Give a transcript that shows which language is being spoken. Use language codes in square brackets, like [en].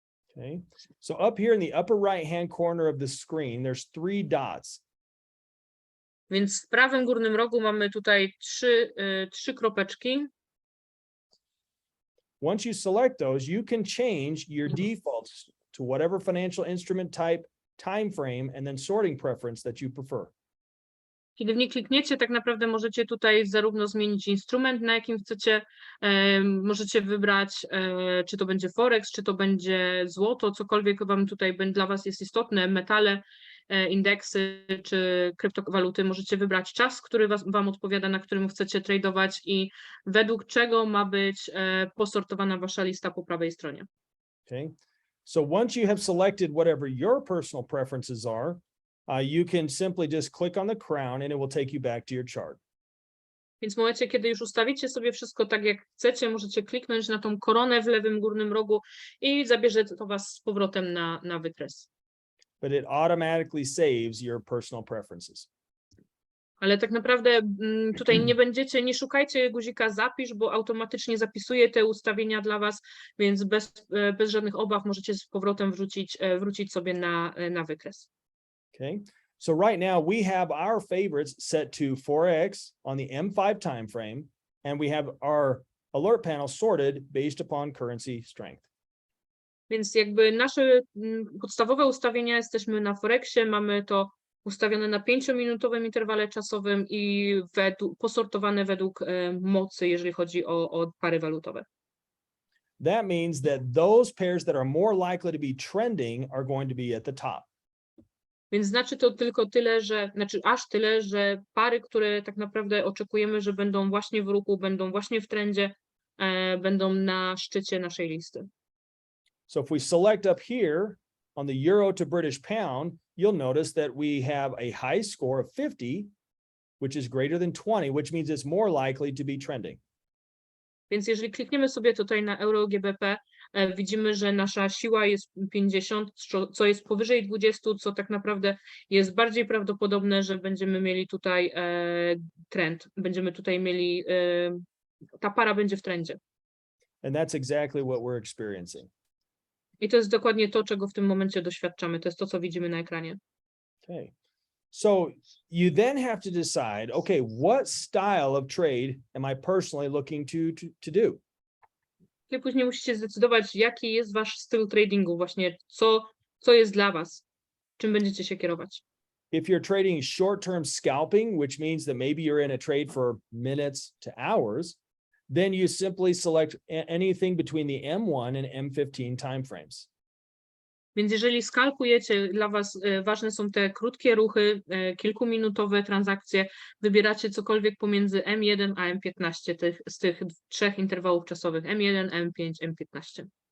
[en] Okay, so up here in the upper right-hand corner of the screen, there's 3 dots. [pl] Więc w prawym górnym rogu mamy tutaj trzy kropeczki. [en] Once you select those, you can change your defaults to whatever financial instrument type, time frame, and then sorting preference that you prefer. [pl] Kiedy w nie klikniecie, tak naprawdę możecie tutaj zarówno zmienić instrument, na jakim chcecie, możecie wybrać, czy to będzie Forex, czy to będzie złoto, cokolwiek wam tutaj dla was jest istotne, metale, indeksy czy kryptowaluty, możecie wybrać czas, który wam odpowiada, na którym chcecie tradować i według czego ma być posortowana wasza lista po prawej stronie. [en] Okay, so once you have selected whatever your personal preferences are, you can simply just click on the crown and it will take you back to your chart. [pl] Więc w momencie, kiedy już ustawicie sobie wszystko tak, jak chcecie, możecie kliknąć na tą koronę w lewym górnym rogu i zabierze to was z powrotem na wykres. [en] But it automatically saves your personal preferences. [pl] Ale tak naprawdę tutaj nie szukajcie guzika zapisz, bo automatycznie zapisuje te ustawienia dla was, więc bez żadnych obaw możecie z powrotem wrócić sobie na wykres. [en] Okay, so right now we have our favorites set to Forex on the M5 time frame, and we have our alert panel sorted based upon currency strength. [pl] Więc jakby nasze podstawowe ustawienia jesteśmy na Forexie, mamy to ustawione na 5-minutowym interwale czasowym i posortowane według mocy, jeżeli chodzi o pary walutowe. [en] That means that those pairs that are more likely to be trending are going to be at the top. [pl] Więc znaczy to tylko tyle, aż tyle, że pary, które tak naprawdę oczekujemy, że będą właśnie w ruchu, będą właśnie w trendzie, będą na szczycie naszej listy. [en] So if we select up here on the euro to British pound, you'll notice that we have a high score of 50, which is greater than 20, which means it's more likely to be trending. [pl] Więc jeżeli klikniemy sobie tutaj na euro GBP, widzimy, że nasza siła jest 50, co jest powyżej 20, co tak naprawdę jest bardziej prawdopodobne, że będziemy mieli tutaj trend. Będziemy tutaj mieli, ta para będzie w trendzie. [en] And that's exactly what we're experiencing. [pl] I to jest dokładnie to, czego w tym momencie doświadczamy. To jest to, co widzimy na ekranie. [en] Okay. So you then have to decide, okay, what style of trade am I personally looking to do? [pl] I później musicie zdecydować, jaki jest wasz styl tradingu, właśnie co jest dla was, czym będziecie się kierować. [en] If you're trading short-term scalping, which means that maybe you're in a trade for minutes to hours, then you simply select anything between the M1 and M15 timeframes. [pl] Więc jeżeli skalkujecie, dla was ważne są te krótkie ruchy, kilkuminutowe transakcje, wybieracie cokolwiek pomiędzy M1 a M15 z tych trzech interwałów czasowych, M1, M5, M15.